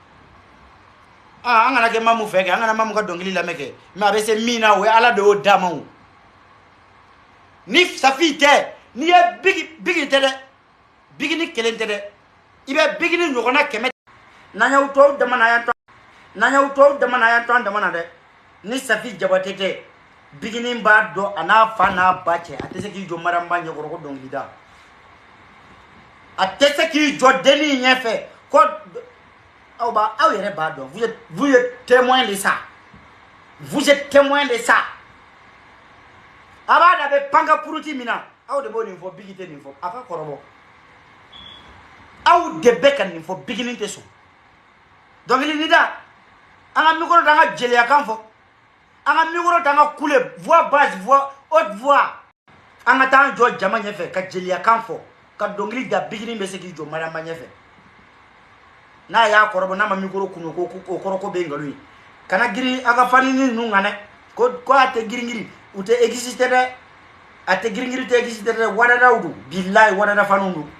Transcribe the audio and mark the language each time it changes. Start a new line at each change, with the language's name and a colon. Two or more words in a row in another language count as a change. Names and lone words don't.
Bambara: an kana kɛ Mamu fɛ kɛ an kana Mamu ka dɔnkili lamɛn kɛ mais a bɛ se min na o ye Ala de y'o d'a ma o ni Safi tɛ ni ye Bigi tɛ dɛ Bikini kelen tɛ dɛ i bɛ Bikini ɲɔgɔnna 100 n'an y'aw tɔw dama na yan tɔn dama na dɛ ni Safi Jabate tɛ Bikini b'a dɔn a n'a fa n'a ba cɛ a tɛ se k'i jɔ Mariamba ɲɛkɔrɔ ko dɔnkili da a tɛ se k'i jɔ denni ɲɛfɛ ko aw yɛrɛ b'a dɔn
French: vous êtes témoin de ça
Bambara: a b'a da bɛ panka puruti min na aw de b'o nin fɔ Bigi tɛ nin fɔ a ka kɔrɔbɔ aw de bɛ ka nin fɔ Bikini tɛ sɔn dɔnkili ni da an ka micro da an ka jeliya kan fɔ an ka micro da an ka kule
French: voix basse voix haute voix
Bambara: an ka taa an jɔ jama ɲɛfɛ ka jeliya kan fɔ ka dɔnkili da Bikini bɛ se k'i jɔ Mariamba ɲɛfɛ n'a y'a kɔrɔbɔ n'a ma micro kunu ko o kɔrɔ ko bɛ nkalon ye kana girin a ka fani ninnu kan dɛ ko a tɛ girin u tɛ exister dɛ a tɛ girin tɛ exister dɛ wadadaw don bilahi wadada faniw